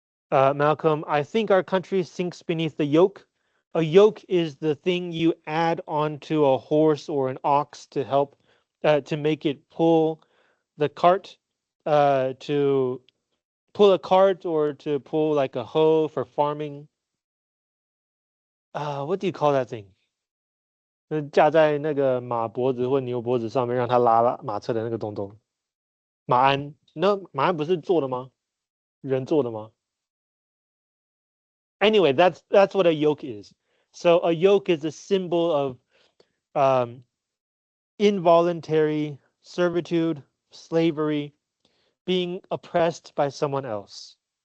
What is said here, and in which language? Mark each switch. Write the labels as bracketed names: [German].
[English] Malcolm, I think our country sinks beneath the yoke. A yoke is the thing you add onto a horse or an ox to help to make it pull the cart, to pull a cart or to pull like a hoe for farming. What do you call that thing? [Chinese] 架在那个马脖子或牛脖子上面，让它拉马车的那个东东。马鞍，那马鞍不是做的吗？人做的吗？ [English] Anyway, that's what a yoke is. So a yoke is a symbol of um, involuntary servitude, slavery, being oppressed by someone else.